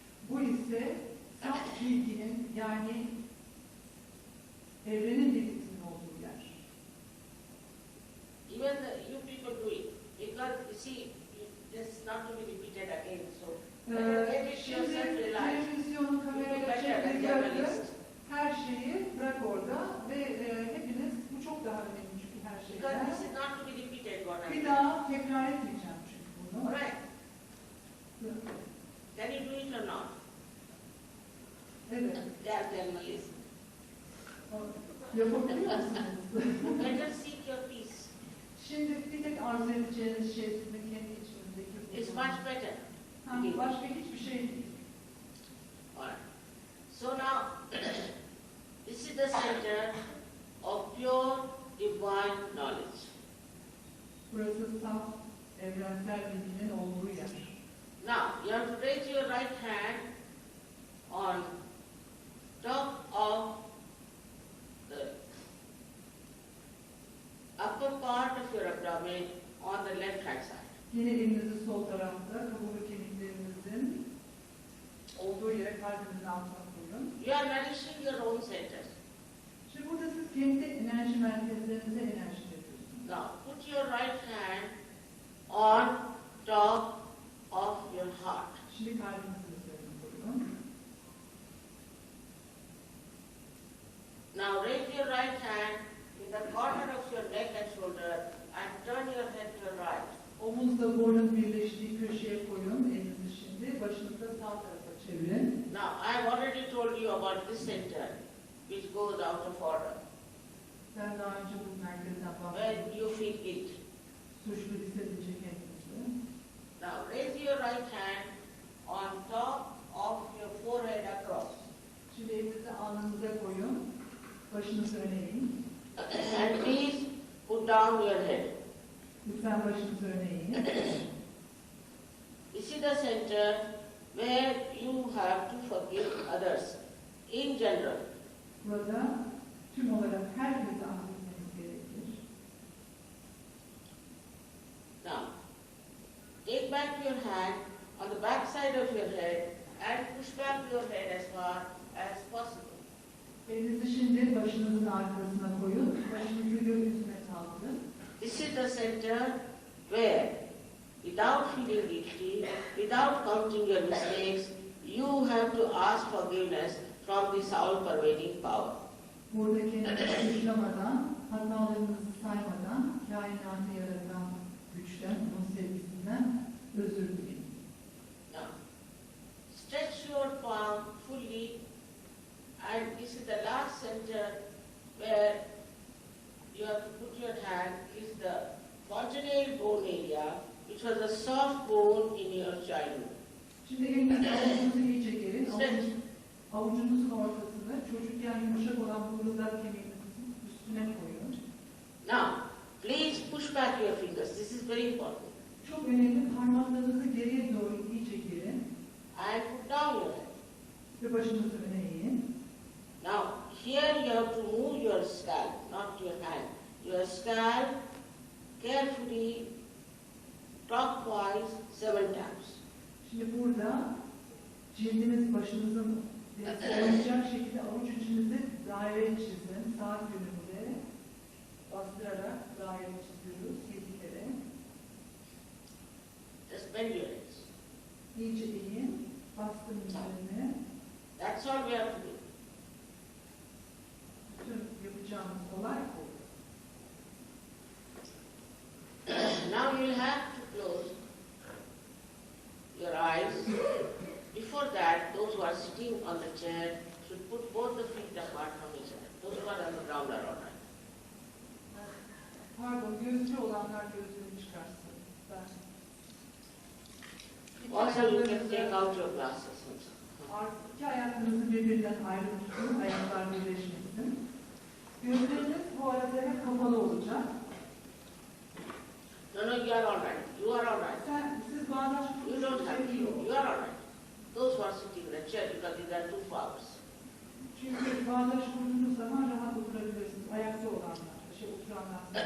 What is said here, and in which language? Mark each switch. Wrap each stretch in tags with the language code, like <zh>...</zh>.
<tr>Bu ise saf bilginin, yani evrenin bilgisinin olduğu yer.</tr> <en>Even you people do it, because you see, it's not to be repeated again. So, get it</en> <tr>Şimdi</tr> <en>yourself realized.</en> <tr>televizyonu kameraya çevirdi. Her şeyi bırak orada ve hepiniz, bu çok daha önemli çünkü her</tr> <en>Because</en> <tr>şeyden.</tr> <en>this is not to be repeated repeated what I</en> <tr>Bir</tr> <en>said.</en> <tr>daha tekrar etmeyeceğim çünkü bunu.</tr> <en>Alright. Can you do it or not?</en> <tr>Evet.</tr> <en>Then we'll listen.</en> <tr>Yapabiliyor musunuz?</tr> <en>Better seek your peace.</en> <tr>Şimdi bir tek arzu edeceğiniz şey sizin kendi içinizdeki</tr> <en>It's much better.</en> <tr>başka hiçbir şey değil.</tr> <en>Alright. So now, this is the center of pure divine knowledge.</en> <tr>Burası saf evrensel bilginin olduğu yer.</tr> <en>Now, you have to raise your right hand on top of the upper part of your abdomen on the left hand side.</en> <tr>Yine elinizi sol tarafta, kaburga kemiklerinizin olduğu yere kalbinizin altına koyun.</tr> <en>You are nourishing your own center.</en> <tr>Şimdi burada siz kendi enerji merkezlerinize enerji veriyorsunuz.</tr> <en>Now, put your right hand on top of your heart.</en> <tr>Şimdi kalbinizin üzerine koyun.</tr> <en>Now, raise your right hand in the corner of your neck and shoulder and turn your head to your right.</en> <tr>Omuzla boynun birleştiği köşeye koyun elinizi şimdi. Başınızı da sağ tarafa çevirin.</tr> <en>Now, I have already told you about this center, which goes out of order.</en> <tr>Ben daha önce bu merkezden</tr> <en>When</en> <tr>bahsettim.</tr> <en>you feel guilty.</en> <tr>Suçlu hissedince kendinizi.</tr> <en>Now, raise your right hand on top of your forehead across.</en> <tr>Şimdi elinizi alnınıza koyun. Başınızı öne eğin.</tr> <en>And please put down your head.</en> <tr>Lütfen başınızı öne eğin.</tr> <en>This is the center where you have to forgive others in general.</en> <tr>Burada tüm olarak herkese affetmeniz gerekir.</tr> <en>Now, take back your hand on the back side of your head and push back your head as far as possible.</en> <tr>Elinizi şimdi başınızın arkasına koyun. Başınızı göğsüne kaldırın.</tr> <en>This is the center where, without feeling guilty, without counting your mistakes, you have to ask forgiveness from this all-pervading power.</en> <tr>Burada kendinizi suçlamadan, hatalarınızı saymadan, kainatı yaratan güçten, onun sevgisinden özür dileyin.</tr> <en>Now, stretch your palm fully, and this is the last center where you have to put your hand, is the fontanelle bone area, which was a soft bone in your childhood.</en> <tr>Şimdi elinizi avucunuzu iyice gerin.</tr> <en>Stretch.</en> <tr>Avucunuzun ortasında çocukken yumuşak olan bu rızak kemiğinizin üstüne koyun.</tr> <en>Now, please push back your fingers. This is very important.</en> <tr>Çok önemli, parmaklarınızı geriye doğru iyice gerin</tr> <en>And put down your head.</en> <tr>ve başınızı öne eğin.</tr> <en>Now, here you have to move your scalp, not your hand. Your scalp carefully, clockwise, 7 times.</en> <tr>Şimdi burada cildiniz başınızın olacak şekilde avuç içinizde daire çizin. Sağ yönünde bastırarak daire çiziyoruz 7 kere.</tr> <en>Just bend your heads.</en> <tr>İyice eğin, bastırın üzerine.</tr> <en>That's all we have to do.</en> <tr>Bütün yapacağımız olay bu.</tr> <en>Now you will have to close your eyes. Before that, those who are sitting on the chair should put both the feet apart from each other. Those who are on the ground are all right.</en> <tr>Pardon, gözlü olanlar gözlerini çıkarsın. Ben.</tr> <en>Also, you can take out your glasses also.</en> <tr>İki ayaklarınızı birbirinden ayrı tutun, ayaklar birleşmesin. Gözleriniz bu arada hep kapalı olacak.</tr> <en>No, you are all right. You are all right.</en> <tr>Siz bağdaş</tr> <en>You don't have to. You are all right. Those who are sitting in the chair, because these are 2 flowers.</en> <tr>Çünkü bağdaş kurduğunuz zaman rahat oturabilirsiniz. Ayakta olanlar, oturanlar.</tr>